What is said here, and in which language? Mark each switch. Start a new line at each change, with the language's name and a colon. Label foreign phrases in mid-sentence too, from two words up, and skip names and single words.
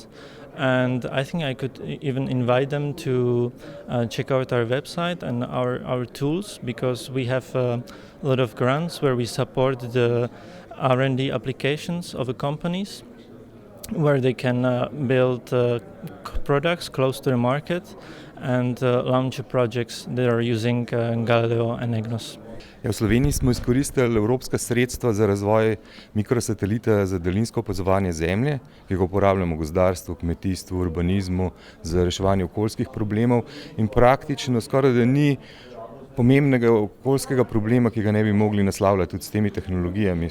English: And I think I could even invite them to check out our website and our tools, because we have a lot of grants where we support the R&D applications of the companies, where they can build products close to the market and launch projects that are using Galileo and EGNOS.
Slovenian: V Sloveniji smo izkoristili evropska sredstva za razvoj mikrosatelita za daljinsko opazovanje Zemlje, ki ga uporabljamo v gozdarstvu, kmetijstvu, urbanizmu, za reševanje okoljskih problemov, in praktično skoraj da ni pomembnega okoljskega problema, ki ga ne bi mogli naslavljati tudi s temi tehnologijami.